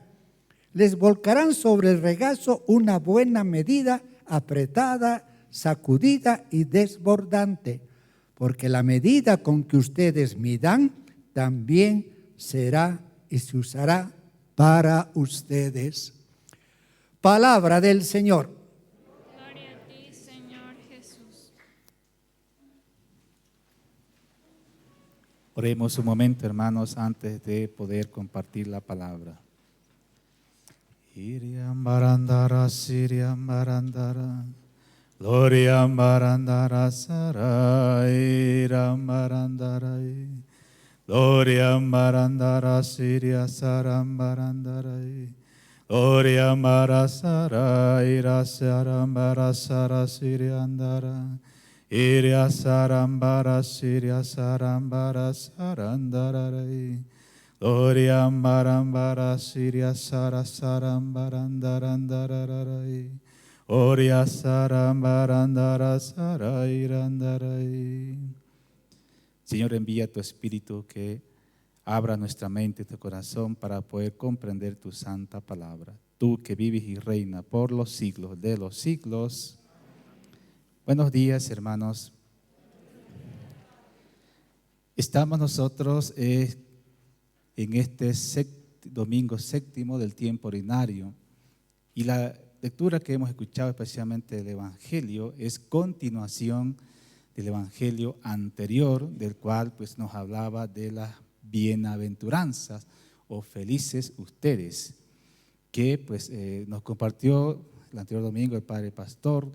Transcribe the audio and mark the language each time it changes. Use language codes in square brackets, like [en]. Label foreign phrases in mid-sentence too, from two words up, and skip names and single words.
[es] Les volcarán sobre el regazo una buena medida, apretada, sacudida y desbordante, porque la medida con que ustedes midan también será y se usará para ustedes. Palabra del Señor. Gloria a ti, Señor Jesús. Oremos un momento, hermanos, antes de poder compartir la palabra. Iriam barandara, Siriam barandara, Gloriam barandara, Sarairam barandara, Gloriam barandara, Siria saram barandara, Gloriam barasara, Ira saram barasara, Siriandara, Iria saram bara, Siria saram barasarandara, Gloriam barambara, Siria sara saram barandarandararai, Oria saram barandara sarairandarai. Señor, envía tu Espíritu que abra nuestra mente y tu corazón para poder comprender tu santa palabra. Tú que vives y reinas por los siglos de los siglos. Buenos días, hermanos. Estamos nosotros en este domingo séptimo del tiempo ordinario, y la lectura que hemos escuchado, especialmente del Evangelio, es continuación del Evangelio anterior, del cual pues nos hablaba de las bienaventuranzas o felices ustedes, que pues nos compartió el anterior domingo el Padre Pastor.